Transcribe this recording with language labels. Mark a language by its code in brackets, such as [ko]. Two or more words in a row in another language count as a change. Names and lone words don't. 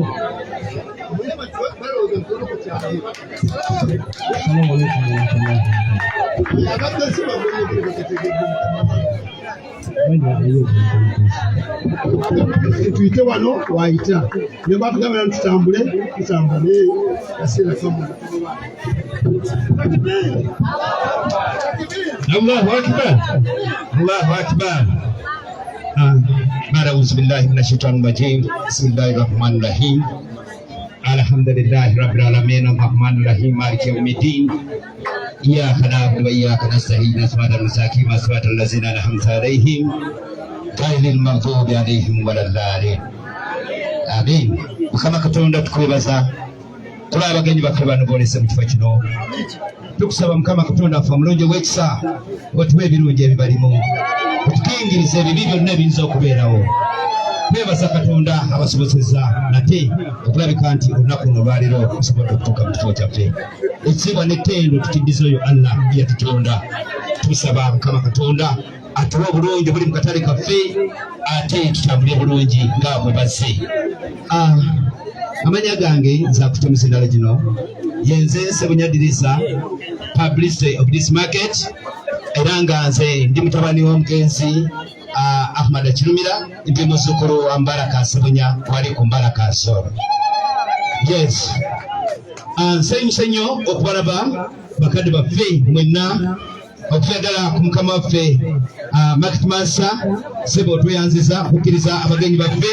[lg] tuyite wano wayita ne bakugambira tutambule naye kaseera kamu. [ar] الله أكبر، الله أكبر. أعوذ بالله من الشيطان الرجيم. بسم الله الرحمن الرحيم. الحمد لله رب العالمين الرحمن الرحيم مالك يوم الدين. إياك نعبد وإياك نستعين اهدنا الصراط المستقيم صراط الذين أنعمت عليهم غير المغضوب عليهم ولا الضالين. Amin. [lg] Mukama Katonda tukwebaza tula abagenyi baffe bano boolese mu kifo kino tukusaba Mukama Katonda waffe omulungi w'ekisa otuwe ebirungi ebibalimu tukingiriza ebibi byonna ebiyinza okubeerawo. Twebaza Katonda abasobozesa nate okulabika nti olunaku luno lwaleero tusobodde okutuuka mu kifo kyaffe. Ekitiibwa n'ettendo tutiddiza oyo Allah yatutonda. Tusaba Mukama Katonda atuwe obulungi buli mu katale kaffe ate tutambule bulungi nga bwe bazze. Amanya gange nza kutemusa endala gino yenze Ssebunya Dirisa, [en] publicity of this market, [lg] era nga nze ndi mutabani w'omugenzi Ahmad Kirumira, ndi muzzukulu wa Mbaraka Ssebunya wali ku Mbaraka Soro. Yes, nsanyuse nnyo okubalaba bakadde baffe mwenna okuyagala ku Mukama waffe [en] Market Master [lg] Ssebo tweyanziza okukkiriza abagenyi baffe.